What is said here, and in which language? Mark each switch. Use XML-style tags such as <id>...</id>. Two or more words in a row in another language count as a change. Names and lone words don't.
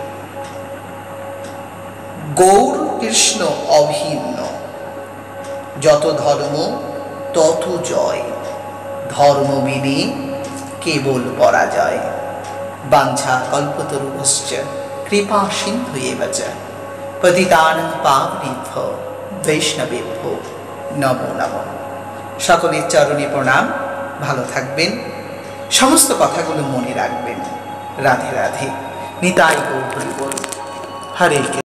<bn>গৌর কৃষ্ণ অভিন্ন। যত ধর্ম তত জয়। ধর্ম বিনে কেবল পরাজয়।</bn> <sa>বাঞ্ছা কল্পতরুভ্যশ্চ কৃপা সিন্ধুএব চ পতিতানাং পাবনেভ্যো বৈষ্ণবেভ্যো নমো নমঃ।</sa> <bn>সকলের চরণে প্রণাম। ভালো থাকবেন, সমস্ত কথাগুলো মনে রাখবেন। রাধে রাধে। নিতাই গৌর হরি বল। হরে</bn>